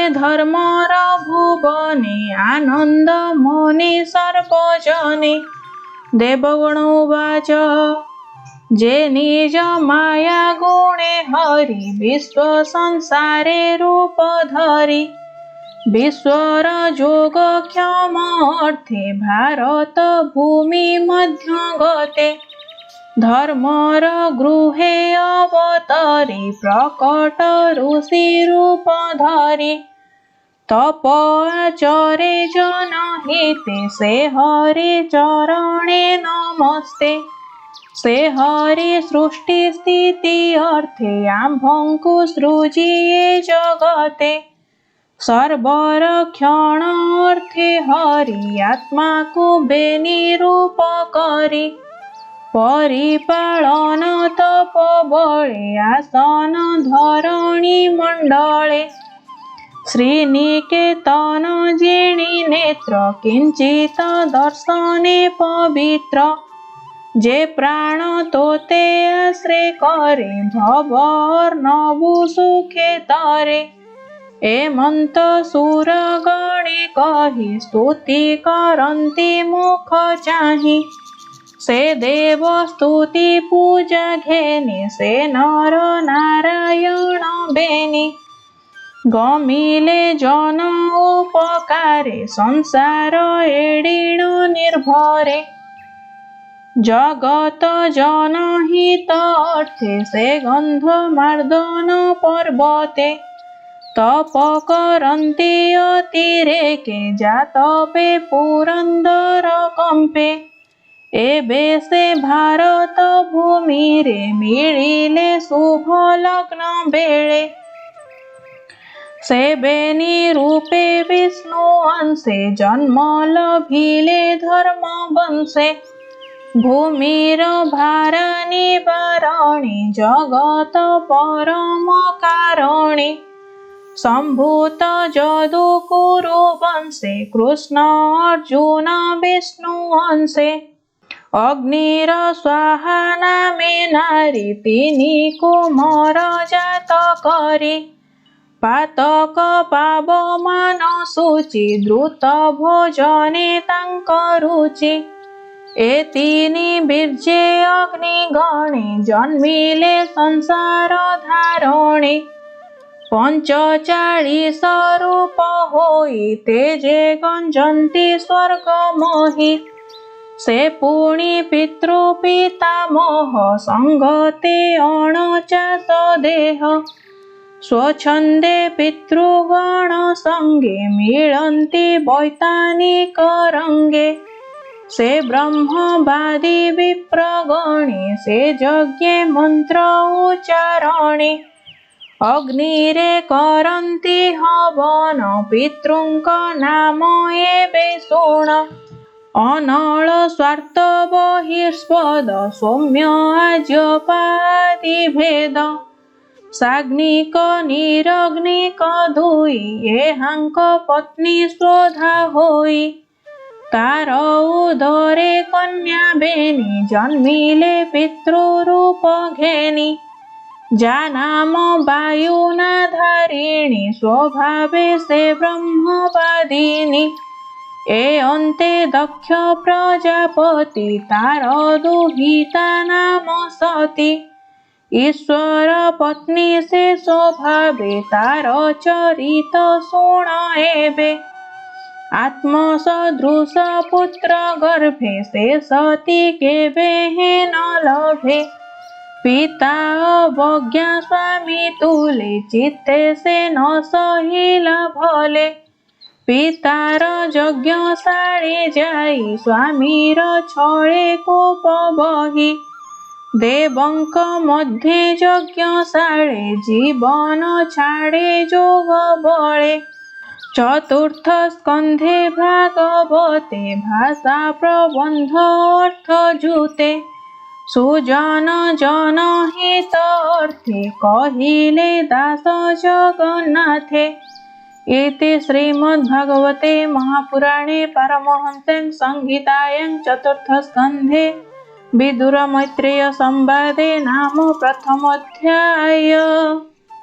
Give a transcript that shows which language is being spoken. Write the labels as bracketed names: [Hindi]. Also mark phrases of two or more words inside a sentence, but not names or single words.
[Odia] ଧର୍ମର ଭୁବନେ ଆନନ୍ଦ ମୁନି ସର୍ବଜନେ ଦେବଗଣ ଉବାଚ ଯେ ନିଜ ମାୟା ଗୁଣେ ହରି ବିଶ୍ୱ ସଂସାରେ ରୂପ ଧରି ବିଶ୍ୱର ଯୋଗ କ୍ଷମ ଅର୍ଥେ ଭାରତ ଭୂମି ମଧ୍ୟ ଗତେ ଧର୍ମର ଗୃହେ ଅବତରି ପ୍ରକଟ ଋଷି ରୂପ ଧରି ତପ ଆଚରେ ଜନହିତେ ସେ ହରି ଚରଣେ ନମସ୍ତେ ସେ ହରି ସୃଷ୍ଟି ସ୍ଥିତି ଅର୍ଥେ ଆମ୍ଭଙ୍କୁ ସୃଜିଏ ଜଗତେ ସର୍ବରକ୍ଷଣ ଅର୍ଥେ ହରି ଆତ୍ମା କୋ ବେନି ରୂପ କରି ପରିପାଳନ ତପ ବଳେ ଆସନ ଧରଣୀ ମଣ୍ଡଳେ ଶ୍ରୀନିକେତନ ଜିଣି ନେତ୍ର କିଞ୍ଚିତ ଦର୍ଶନେ ପବିତ୍ର ଯେ ପ୍ରାଣ ତୋତେ ଆଶ୍ରୟ କରେ ଭବାର୍ଣ୍ଣବୁ ସୁଖେ ତରେ ଏମନ୍ତ ସୁର ଗଣେ କହି ସ୍ତୁତି କରନ୍ତି ମୁଖ ଚାହିଁ ସେ ଦେବ ସ୍ତୁତି ପୂଜା ଘେନି ସେ ନର ନାରାୟଣ ବେନି ଗମିଲେ ଜନ ଉପକାରେ ସଂସାର ଏଡ଼ିଣ ନିର୍ଭରେ ଜଗତ ଜନହିତ ଅର୍ଥେ ସେ ଗନ୍ଧ ମାର୍ଦନ ପର୍ବତେ ତପ କରନ୍ତି ଅତିରେକେ ଜାତପେ ପୁରନ୍ଦର କମ୍ପେ ଏବେ ସେ ଭାରତ ଭୂମି ରେ ମିଳିଲେ ଶୁଭ ଲଗ୍ନ ବେଳେ ସେ ବେନି ରୂପେ ବିଷ୍ଣୁ ଅଂଶେ ଜନ୍ମ ଲଭିଲେ ଧର୍ମ ବଂଶେ ଭୂମିର ଭାର ନିବାରଣି ଜଗତ ପରମ କାରଣି ସମ୍ଭୂତ ଯଦୁ କୁରୁ ବଂଶେ କୃଷ୍ଣ ଅର୍ଜୁନ ବିଷ୍ଣୁ ଅଂଶେ ଅଗ୍ନିର ସ୍ୱାହା ନାମେ ନାରୀ ତିନି କୁମାର ଜାତ କରି ପାତକ ପାବମାନ ସୁଚି ଦ୍ରୁତ ଭୋଜନେ ତାଙ୍କ ରୁଚି ଏ ତିନି ବୀର୍ଯ୍ୟେ ଅଗ୍ନି ଗଣେ ଜନ୍ମିଲେ ସଂସାର ଧାରଣେ 45 ରୂପ ହୋଇ ତେଜେ ଗଞ୍ଜନ୍ତି ସ୍ୱର୍ଗ ମୋହି ସେ ପୁଣି ପିତୃ ପିତାମହ ସଙ୍ଗତେ ଅଣଚାଶ ଦେହ ସ୍ୱଚ୍ଛନ୍ଦେ ପିତୃଗଣ ସଙ୍ଗେ ମିଳନ୍ତି ବୈତାନିକ ରଙ୍ଗେ ସେ ବ୍ରହ୍ମବାଦୀ ବିପ୍ରଗଣେ ସେ ଯଜ୍ଞେ ମନ୍ତ୍ର ଉଚ୍ଚାରଣେ ଅଗ୍ନିରେ କରନ୍ତି ହବନ ପିତୃଙ୍କ ନାମ ଏବେ ଶୁଣ ଅନଳ ସ୍ୱାର୍ଥ ବହିସ୍ପଦ ସୌମ୍ୟ ଆଜ୍ୟପାଦି ଭେଦ ସାଗ୍ନିକ ନିରଗ୍ନିକ ଦୁଇ ଏହାଙ୍କ ପତ୍ନୀ ସ୍ୱଧା ହୋଇ ତାର ଉଦରେ କନ୍ୟା ବେନି ଜନ୍ମିଲେ ପିତୃରୂପ ଘେନି ଯା ନାମ ବାୟୁନା ଧାରିଣୀ ସ୍ୱଭାବେ ସେ ବ୍ରହ୍ମବାଦିନୀ ଏ ଅନ୍ତେ ଦକ୍ଷ ପ୍ରଜାପତି ତାର ଦୁହିତା ନାମ ସତୀ ଈଶ୍ୱର ପତ୍ନୀ ସେ ସ୍ୱଭାବେ ତାର ଚରିତ ଶୁଣ ଏବେ ଆତ୍ମ ସଦୃଶ ପୁତ୍ର ଗର୍ଭେ ସେ ସତୀ କେବେ ହେ ନ ଲଭେ ପିତା ଅବଜ୍ଞା ସ୍ୱାମୀ ତୁଲେ ଚିତ୍ତେ ସେ ନ ସହିଲା ଭଲେ ପିତାର ଯଜ୍ଞଶାଳୀ ଯାଇ ସ୍ୱାମୀର ଛଳେ କୋପ ବହି ଦେବଙ୍କ ମଧ୍ୟେ ଯଜ୍ଞଶାଳେ ଜୀବନ ଛାଡ଼େ ଯୋଗ ବଳେ ଚତୁର୍ଥ ସ୍କନ୍ଧେ ଭାଗବତେ ଭାଷା ପ୍ରବନ୍ଧ ଅର୍ଥ ଯୁତେ ସୁଜନ ଜନ ହିତ ଅର୍ଥେ କହିଲେ ଦାସ ଜଗନ୍ନାଥେ [Sanskrit] इति श्रीमद्भागवते महापुराणे पारमहंस्यां संहितायां चतुर्थ स्कंधे विदुर मैत्रेय संवादे नाम प्रथमोऽध्याय।